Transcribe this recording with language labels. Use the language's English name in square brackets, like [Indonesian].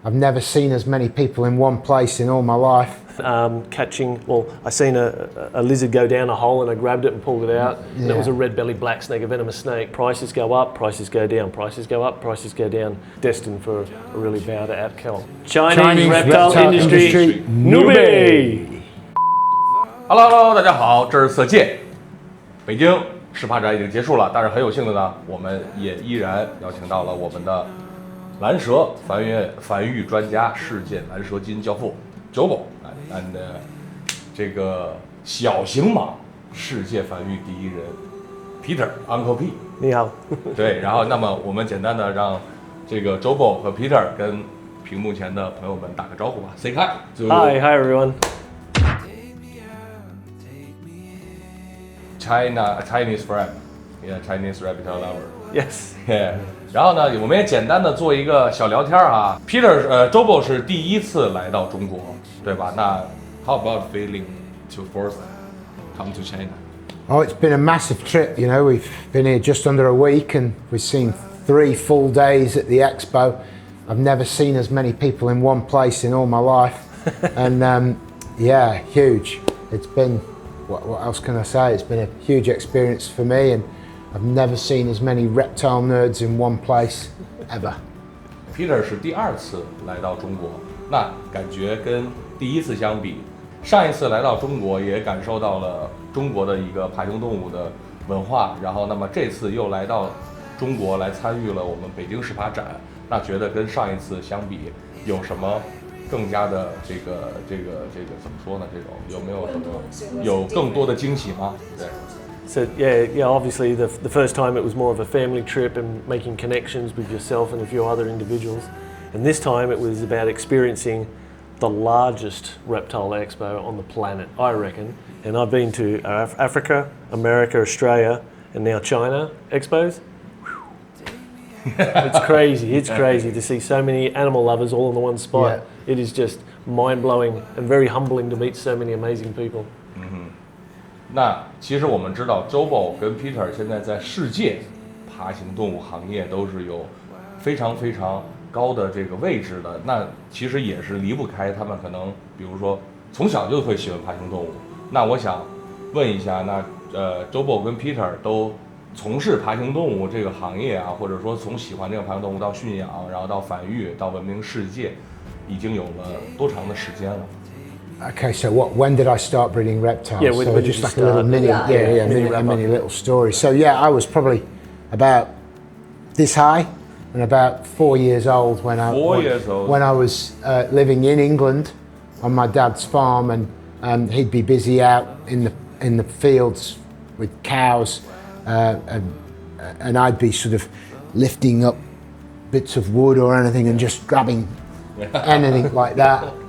[English] I've never seen as many people in one place in all my life. I seen a lizard go down a hole and I grabbed it and pulled it out. And it was a red-bellied black snake, a venomous snake. Prices go up, prices go down, prices go up, prices go down. Destined for a really bad outcome. Chinese reptile industry newbie. [Chinese] Hello， 大家好，这是色界。北京试爬展已经结束了，但是很有幸的呢，我们也依然邀请到了我们的蓝蛇繁育专家、世界蓝蛇基因教父JoeBall and 这个小型蟒世界繁育第一人 Peter，Uncle P。你好。对，然后那么我们简单的让这个JoeBall和 Peter 跟屏幕前的朋友们打个招呼吧 ， [English] Say hi。 Hi everyone. Chinese friend, yeah, Chinese reptile lover. Yes. Yeah. [Chinese] 然后呢，我们也简单的做一个小聊天啊。Peter，JoeBall 是第一次来到中国，对吧？ [English] 那 How about feeling to first come to China? Oh, it's been a massive trip. You know, we've been here just under a week, and we've seen 3 full days at the expo. I've never seen as many people in one place in all my life, and yeah, huge. It's been. What else can I say? It's been a huge experience for me, and I've never seen as many reptile nerds in one place ever. [Chinese] Peter 是第2次来到中国，那感觉跟第1次相比，上一次来到中国也感受到了中国的一个爬行动物的文化，然后那么这次又来到中国来参与了我们北京试爬展，那觉得跟上一次相比有什么？更加的这个怎么说呢？这种有没有什么有更多的惊喜吗？对。 [English] So yeah. Obviously, the first time it was more of a family trip and making connections with yourself and a few other individuals, and this time it was about experiencing the largest reptile expo on the planet, I reckon. And I've been to Africa, America, Australia, and now China expos. It's crazy to see so many animal lovers all in the one spot. Yeah. It is just mind-blowing and very humbling to meet so many amazing people. [Chinese] 那其实我们知道JoeBall跟 Peter 现在在世界爬行动物行业都是有非常高的这个位置的。那其实也是离不开他们可能，比如说从小就会喜欢爬行动物。那我想问一下，那JoeBall跟 Peter 都从事爬行动物这个行业啊，或者说从喜欢这个爬行动物到驯养，然后到繁育，到闻名世界，已经有了多长的时间了？ [English] Okay, so when did I start breeding reptiles? Yeah, when just did like you a little start? mini little story. So yeah, I was probably about this high and about 4 years old when I was living in England on my dad's farm, and he'd be busy out in the fields with cows, and I'd be sort of lifting up bits of wood or anything and just grabbing anything like that.